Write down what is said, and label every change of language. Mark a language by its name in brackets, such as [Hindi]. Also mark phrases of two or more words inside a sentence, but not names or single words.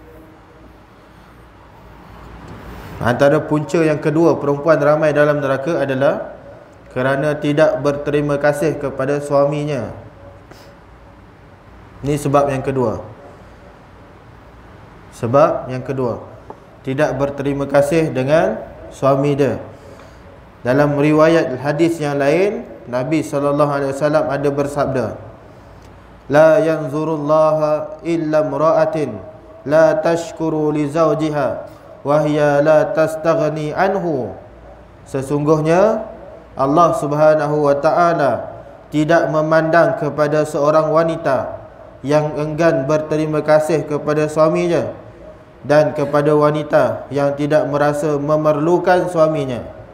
[Malay] Antara punca yang kedua perempuan ramai dalam neraka adalah kerana tidak berterima kasih kepada suaminya. Ini sebab yang kedua. Sebab yang kedua, tidak berterima kasih dengan suami dia. Dalam riwayat hadis yang lain, Nabi SAW ada bersabda, [Arabic] لا ينظر الله إلا امرأة لا تشكر لزوجها وهي لا تستغني عنه. [Malay] Sesungguhnya Allah Subhanahu wa taala tidak memandang kepada seorang wanita yang enggan berterima kasih kepada suaminya dan kepada wanita yang tidak merasa memerlukan suaminya.